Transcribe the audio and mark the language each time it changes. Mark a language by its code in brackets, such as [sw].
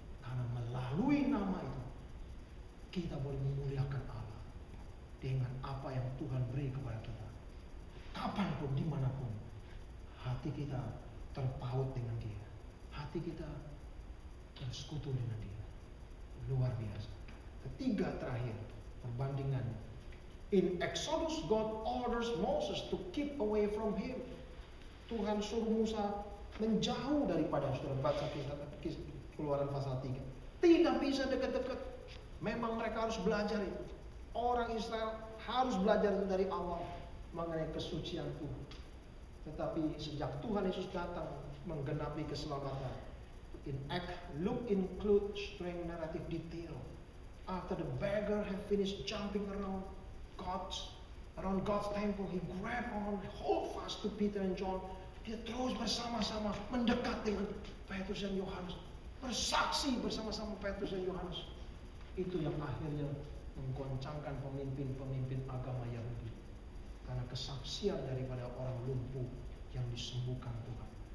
[id] Karena melalui nama itu kita boleh memuliakan Allah dengan apa yang Tuhan beri kepada kita. Kapanpun, dimanapun, hati kita terpaut dengan Dia, hati kita bersekutu dengan Dia. Luar biasa. Ketiga, terakhir, perbandingannya. [en] In Exodus, God orders Moses to keep away from him. [id] Tuhan suruh Musa menjauh daripada, saudara baca kisah Keluaran pasal 3. Tidak bisa dekat-dekat. Memang mereka harus belajar itu. Orang Israel harus belajar dari Allah mengenai kesucian Tuhan. Tetapi sejak Tuhan Yesus datang menggenapi keselamatan, [en] in Act, Luke include strange narrative detail. After the beggar had finished jumping around God's temple, he grabbed on, hold fast to Peter and John. [id] Dia terus bersama-sama mendekat dengan Petrus dan Yohanes, bersaksi bersama-sama Petrus dan Yohanes. Itu yang akhirnya menggoncangkan pemimpin-pemimpin agama Yahudi, karena kesaksian daripada orang lumpuh yang disembuhkan Tuhan.